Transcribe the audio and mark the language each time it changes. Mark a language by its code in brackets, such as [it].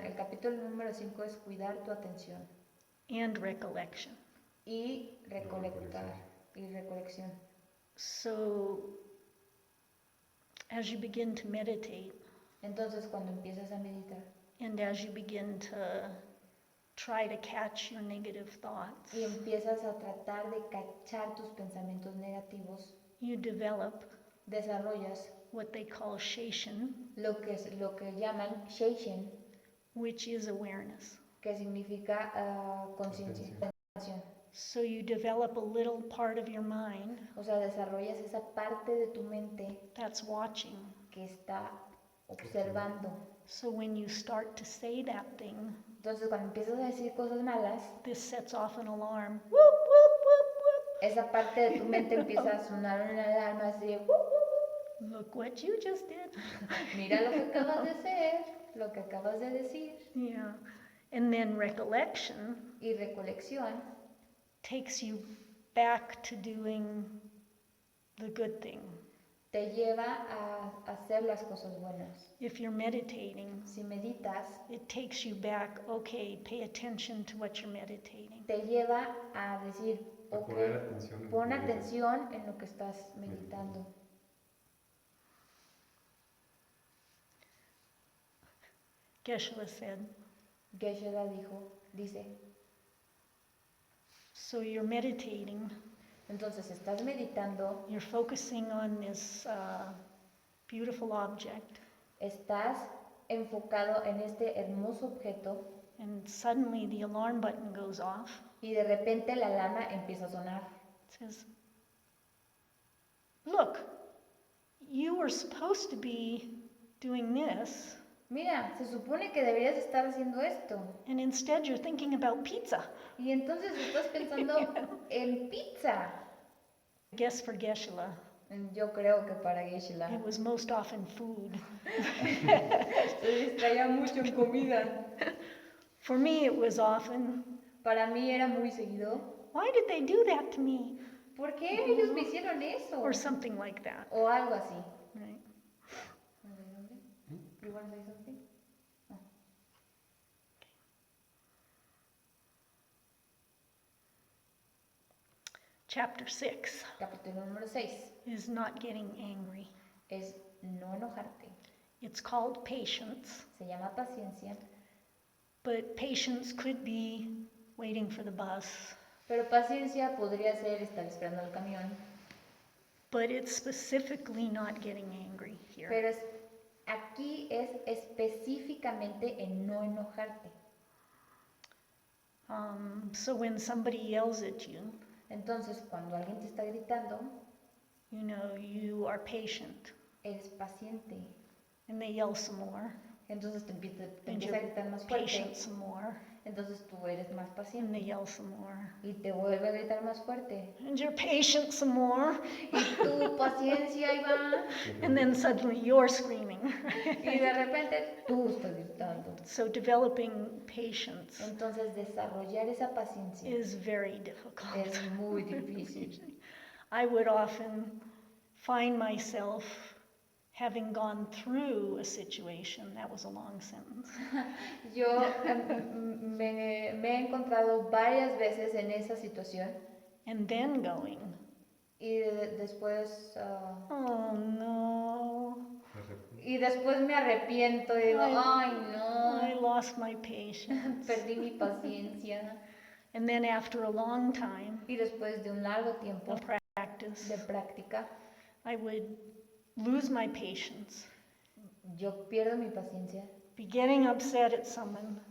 [es] El capítulo número 5 es cuidar tu atención. [en] And recollection. [es] Y recolectar. Y recolección. [en] So as you begin to meditate, [es] Entonces, cuando empiezas a meditar [en] and as you begin to try to catch your negative thoughts, [es] y empiezas a tratar de cachar tus pensamientos negativos, [en] you develop [es] desarrollas [en] what they call sheshan, [es] lo que llaman Sheishen, [en] which is awareness. [es] que significa conciencia. Atención. [en] So you develop a little part of your mind [es] O sea, desarrollas esa parte de tu mente [en] that's watching. [es] que está observando. [en] So when you start to say that thing, [es] Entonces, cuando empiezas a decir cosas malas, [en] this sets off an alarm. Whoop, whoop, whoop, whoop. [es] esa parte de tu mente empieza a sonar una alarma así de, [en] Look what you just did. [es] mira lo que acabas de hacer, lo que acabas de decir. [en] Yeah. And then recollection [es] Y recolección [en] takes you back to doing the good thing. [es] te lleva a hacer las cosas buenas. [en] If you're meditating, [es] Si meditas, [en] it takes you back, okay, pay attention to what you're meditating. [es] te lleva a decir, A ok, poner atención en pon lo que atención en lo que estás meditando. [en] Geshe said, [es] Geshe dice, [en] So you're meditating, [es] Entonces estás meditando, [en] you're focusing on this beautiful object, [es] estás enfocado en este hermoso objeto [en] and suddenly the alarm button goes off. [es] y de repente la alarma empieza a sonar. [en] It says, look, you were supposed to be doing this, [es] Mira, se supone que deberías estar haciendo esto. [en] and instead you're thinking about pizza. [es] Y entonces estás pensando en pizza. [en] I guess for Geshe, [es] Yo creo que para Geshe [en] it was most often food. [es] se distraía mucho en comida. [en] For me, it was often, [es] Para mí era muy seguido. [en] why did they do that to me? [es] ¿Por qué ellos me hicieron eso? [en] Or something like that, [es] O algo así. [en] right? You want to say something? No. Chapter 6 [es] Capítulo número 6 [en] is not getting angry. [es] es no enojarte. [en] It's called patience, [es] Se llama paciencia, [en] but patience could be waiting for the bus, [es] pero paciencia podría ser estar esperando el camión. [en] but it's specifically not getting angry here. [es] Pero aquí es específicamente en no enojarte. [en] So when somebody yells at you, [es] Entonces, cuando alguien te está gritando, [en] you know you are patient, [es] eres paciente. [en] and they yell some more, [es] Entonces te [en] and [es] empieza a [en] you're [es] gritar más fuerte. [en] patient some more, [es] Entonces tú eres más [en] and they [es] paciente. [en] yell some more, [es] Y te vuelve a gritar más fuerte. [en] and you're patient some more, [es] Y tu paciencia ahí va. [en] and then suddenly you're screaming. [es] Y de repente tú estás gritando. [en] So developing patience [es] Entonces desarrollar esa paciencia [en] is very difficult. [es] es muy difícil. [en] I would often find myself having gone through a situation, that was a long sentence, [es] Yo me he encontrado varias veces en esa situación [en] and then going, [es] y después [en] oh no, [es] y después me arrepiento y digo, ay [en] I [es] no, [en] lost my patience. [es] perdí mi paciencia. [en] And then after a long time [es] Y después de un largo tiempo [en] of practice, [es] de práctica, [en] I would lose my patience, [es] yo pierdo mi paciencia, [en] be getting upset at someone,